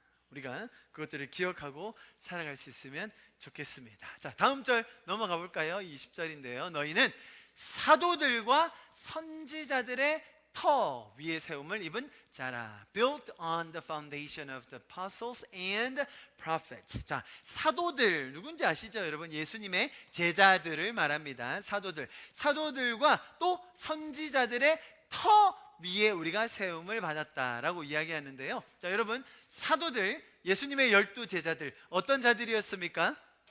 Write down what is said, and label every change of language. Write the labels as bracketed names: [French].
[Korean] 우리가 그것들을 기억하고 살아갈 수 있으면 좋겠습니다. 자, 다음 절 넘어가 볼까요? 20절인데요. 너희는 사도들과 선지자들의 터 위에 세움을 입은 자라. [English] Built on the foundation of the apostles and prophets. [Korean] 자, 사도들 누군지 아시죠? 여러분, 예수님의 제자들을 말합니다. 사도들과 또 선지자들의 터 위에 우리가 세움을 받았다라고 이야기하는데요. 자, 여러분, 사도들, 예수님의 12 제자들 어떤 자들이었습니까?